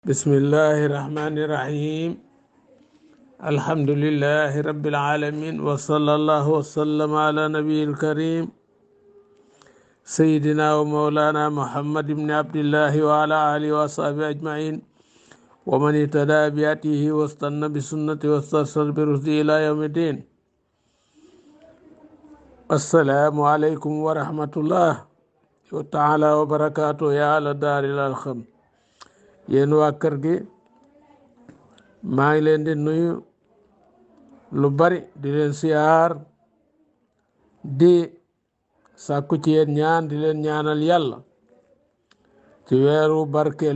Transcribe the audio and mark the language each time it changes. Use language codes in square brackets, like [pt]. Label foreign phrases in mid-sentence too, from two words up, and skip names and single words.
[ar] بسم الله الرحمن الرحيم الحمد لله رب العالمين وصلى الله وسلم على نبي الكريم سيدنا ومولانا محمد بن عبد الله وعلى آله وصحبه أجمعين ومن اهتدى بهديه واستنى بسنته واسترسل برشده إلى يوم الدين. السلام عليكم ورحمة الله تعالى وبركاته يا أهل دار الخم [wo] yéen waa kër gi maa ngi leen di nuyu lu bari di leen siyaar di sàkku ci yéen ñaan di leen ñaanal yàlla ci weeru barkeel